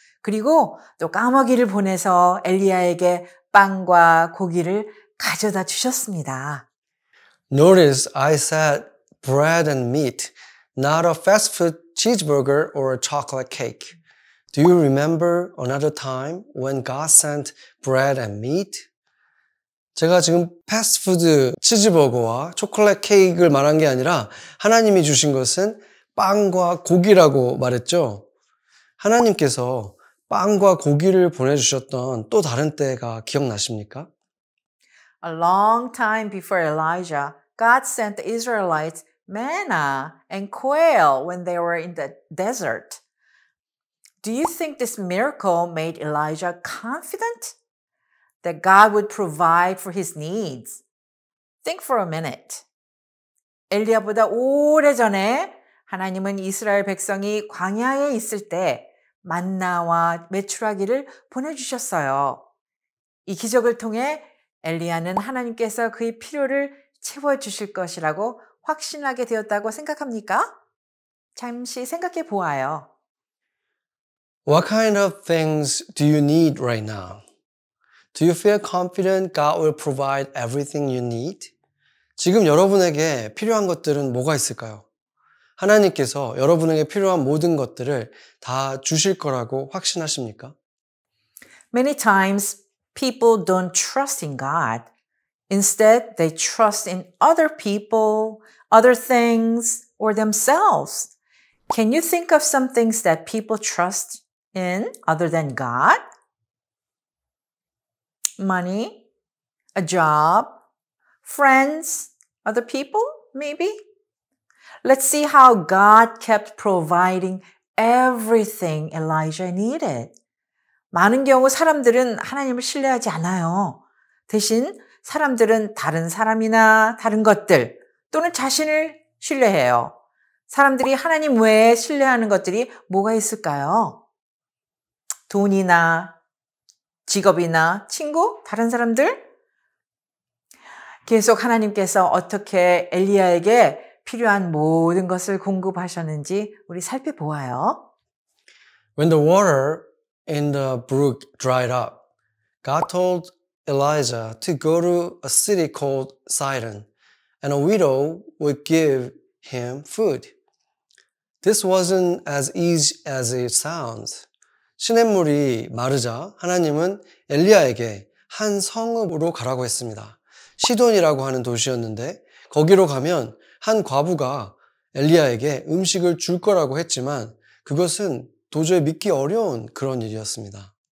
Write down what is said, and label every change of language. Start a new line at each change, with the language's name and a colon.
Korean: 그리고 또 까마귀를 보내서 엘리야에게 빵과 고기를 가져다 주셨습니다.
English: Notice I said bread and meat, not a fast food cheeseburger or a chocolate cake. Do you remember another time when God sent bread and meat?
Korean: 제가 지금 패스트푸드 치즈버거와 초콜릿 케이크를 말한 게 아니라 하나님이 주신 것은 빵과 고기라고 말했죠. 하나님께서 빵과 고기를 보내주셨던 또 다른 때가 기억나십니까?
English: A long time before Elijah, God sent the Israelites manna and quail when they were in the desert. Do you think this miracle made Elijah confident that God would provide for his needs? Think for a minute.
Korean: 엘리야보다 오래전에 하나님은 이스라엘 백성이 광야에 있을 때 만나와 메추라기를 보내주셨어요. 이 기적을 통해 엘리야는 하나님께서 그의 필요를 채워주실 것이라고 확신하게 되었다고 생각합니까? 잠시 생각해 보아요.
English: What kind of things do you need right now? Do you feel confident God will provide everything you need?
Korean: 지금 여러분에게 필요한 것들은 뭐가 있을까요? 하나님께서 여러분에게 필요한 모든 것들을 다 주실 거라고 확신하십니까?
English: Many times people don't trust in God. Instead, they trust in other people, other things, or themselves. Can you think of some things that people trust in other than God? Money, a job, friends, other people, maybe? Let's see how God kept providing everything Elijah needed.
Korean: 많은 경우 사람들은 하나님을 신뢰하지 않아요. 대신 사람들은 다른 사람이나 다른 것들 또는 자신을 신뢰해요. 사람들이 하나님 외에 신뢰하는 것들이 뭐가 있을까요? 돈이나 직업이나 친구? 다른 사람들? 계속 하나님께서 어떻게 엘리야에게 필요한 모든 것을 공급하셨는지 우리 살펴보아요.
English: When the water in the brook dried up, God told Elijah to go to a city called Sidon, and a widow would give him food. This wasn't as easy as it sounds.
Korean: 시냇물이 마르자 하나님은 엘리야에게 한 성읍으로 가라고 했습니다. 시돈이라고 하는 도시였는데 거기로 가면 한 과부가 엘리야에게 음식을 줄 거라고 했지만 그것은 도저히 믿기 어려운 그런 일이었습니다.